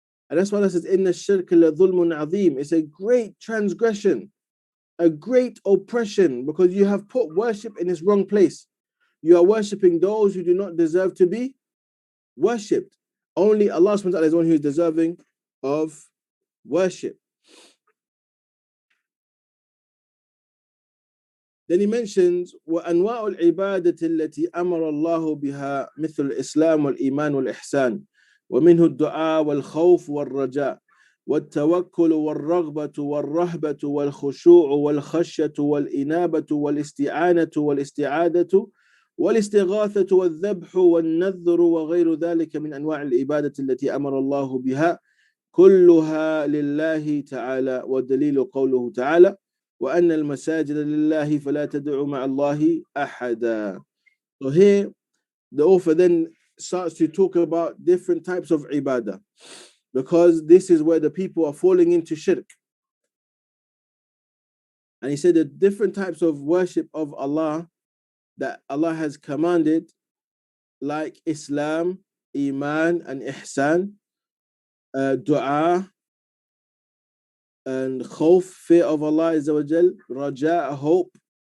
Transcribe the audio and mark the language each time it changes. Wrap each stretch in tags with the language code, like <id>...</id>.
<en>And that's why Allah says,</en> <ar>Inna shirka la dhulmun azim.</ar> <en>It's a great transgression, a great oppression, because you have put worship in its wrong place. You are worshipping those who do not deserve to be worshipped. Only Allah subhanahu wa ta'ala is the one who is deserving of worship. Then he mentions</en> <ar>وأنواع العبادة التي أمر الله بها مثل الإسلام والإيمان والإحسان ومنه الدعاء والخوف والرجاء والتوكل والرغبة والرهبة والخشوع والخشية والإنابة والاستعانة والاستعادة والاستغاثة والذبح والنذر وغير ذلك من أنواع العبادة التي أمر الله بها كلها لله تعالى. والدليل قوله تعالى وأن المساجد لله فلا تدعوا مع الله أحدا.</ar> <en>So here the author then starts to talk about different types of ibadah, because this is where the people are falling into shirk. And he said the different types of worship of Allah that Allah has commanded, like Islam, Iman, and Ihsan, Dua, and Khawf, fear of Allah Azza wa Jal, Raja, hope,</en>